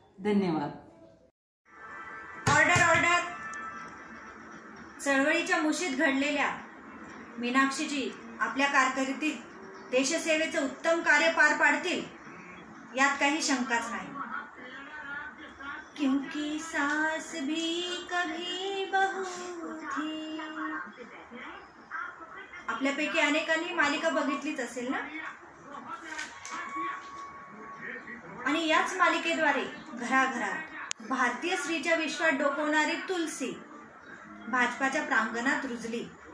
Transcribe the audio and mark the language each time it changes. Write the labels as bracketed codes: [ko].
[mr] धन्यवाद। ऑर्डर। चळवळीच्या मुशीत घडलेल्या मीनाक्षीजी आपल्या कारकिर्दीत देशसेवेचं उत्तम कार्य पार पाडतील यात काही शंकाच नाही। [hi] क्योंकि सास भी कभी बहू थी। [mr] आपल्यापैकी अनेकांनी मालिका बघितलीच असेल ना। आणि याच मालिकेद्वारे घराघरात भारतीय स्त्रीच्या विश्वात डोकवणारी तुलसी भाजपाच्या प्रांगणात रुजली।